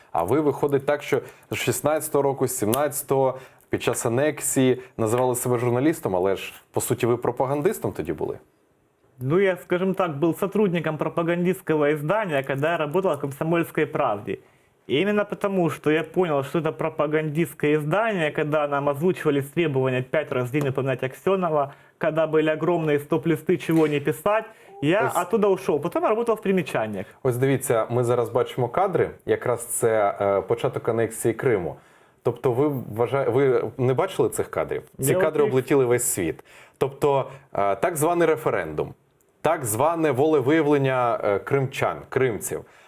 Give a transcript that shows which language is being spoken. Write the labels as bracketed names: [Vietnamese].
[Ukrainian] А ви виходить так, що з 16-го року, з 17-го, під час анексії називали себе журналістом, але ж, по суті, ви пропагандистом тоді були? [Russian] Ну, я, скажем так, был сотрудником пропагандистского издания, когда я работал в «Комсомольской правде». И именно потому, что я понял, что это пропагандистское издание, когда нам озвучивались требования 5 раз в день упоминать Аксенова, когда были огромные стоп-листы, чего не писать, я оттуда ушел. Потом я работал в примечаниях. [Ukrainian] Ось дивіться, ми зараз бачимо кадри, якраз це початок анексії Криму. Тобто ви не бачили цих кадрів? Ці кадри облетіли весь світ. Тобто так званий референдум, так зване волевиявлення кримчан, кримців.